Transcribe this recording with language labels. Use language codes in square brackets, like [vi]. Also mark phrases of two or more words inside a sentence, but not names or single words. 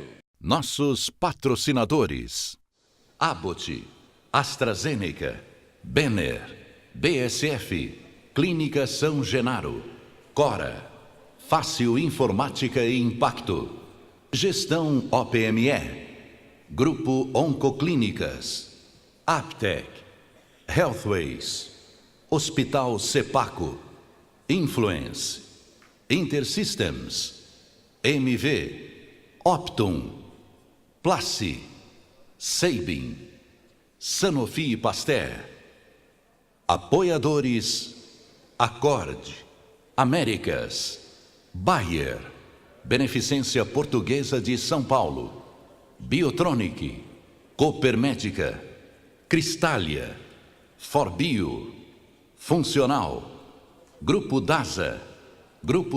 [pt] Nossos patrocinadores: Abbott, AstraZeneca, Benner, BSF, Clínica São Genaro, Cora, Fácil Informática e Impacto, Gestão OPME, Grupo Oncoclínicas, Aptec, Healthways, Hospital Sepaco, Influence, Intersystems, MV, Optum, Placi, Sabin, Sanofi Pasteur. Apoiadores: Accord, Américas, Bayer, Beneficência Portuguesa de São Paulo, Biotronic, Coopermédica, Cristália, Forbio, Funcional, Grupo DASA, Grupo